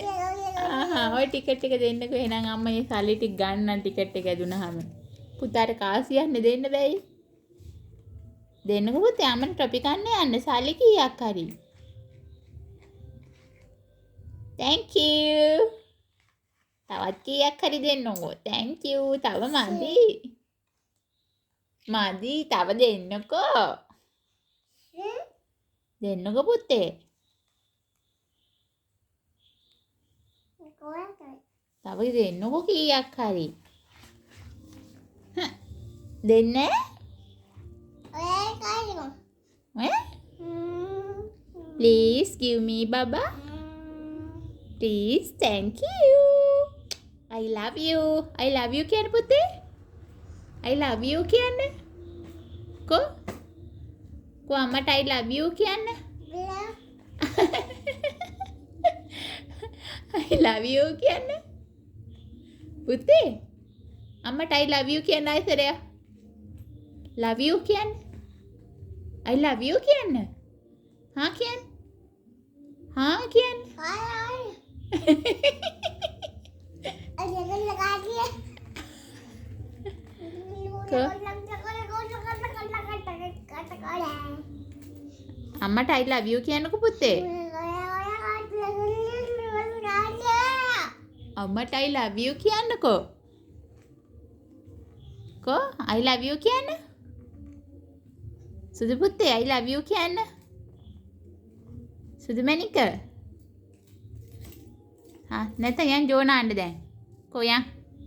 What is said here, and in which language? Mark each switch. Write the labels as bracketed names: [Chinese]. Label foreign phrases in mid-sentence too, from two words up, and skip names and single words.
[Sinhala] ඔය ටිකට් එක දෙන්නකෝ එහෙනම් අම්මා මේ සල්ලි ටික ගන්න ටිකට් එක ඇදුනහම. පුතාට කාසියක් දෙන්න බෑයි. දෙන්නකෝ පුතේ අම්මට ටොපි කන්න යන්න සල්ලි කීයක් හරි. [English] Thank you. [Sinhala] තවත් කීයක් හරි දෙන්නකෝ. [English] Thank you. [Sinhala] තව මදි. තව දෙන්නකෝ. දෙන්නකෝ පුතේ. තව දෙන්නකෝ කීයක් හරි. දෙන්නේ? [English] Please give me Baba. Please, thank you. I love you. I love you [Sinhala] කියන්න පුතේ. [English] I love you [Sinhala] කියන්න. කො අම්මට [English] I love you කියන්න. I love you කියන්න. [Sinhala] පුතේ අම්මට [English] I love you [Sinhala] කියන්න ආයිතරයක්. [English] love you කියන්න. I love you [Sinhala] කියන්න. හා කියන්න. හා කියන්න. අම්මට [English] I love you [Sinhala] කියන්නකෝ පුතේ. [English] අම්මට I love you කියන්නකෝ. කෝ I love you කියන්න. [Sinhala] සුදු පුතේ [English] I love you [Sinhala] කියන්න. සුදු මැණික. නැත්නම් යන් ජෝනාන්න දැන්. කො යන්.